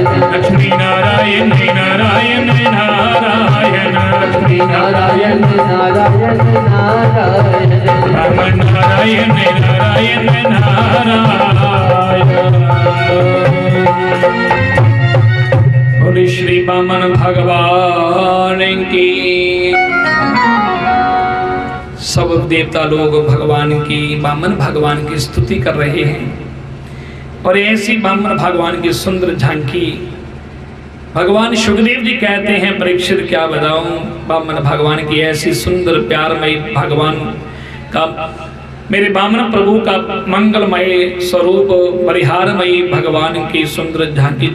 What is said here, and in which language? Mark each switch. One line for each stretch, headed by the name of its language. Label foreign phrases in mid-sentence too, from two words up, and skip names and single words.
Hindi: लक्ष्मी नारायण नारायण नारायण, लक्ष्मी नारायण नारायण नारायण, रामन नारायण नारायण नारायण। बोले श्री बामन भगवान की। सब देवता लोग भगवान की, बामन भगवान की स्तुति कर रहे हैं और ऐसी बामन भगवान की सुंदर झांकी भगवान सुखदेव जी कहते हैं, परीक्षित क्या बताऊं, बामन भगवान की ऐसी सुंदर प्यारमयी भगवान का, मेरे बामन प्रभु का मंगलमय स्वरूप परिहारमयी भगवान की सुंदर झांकी।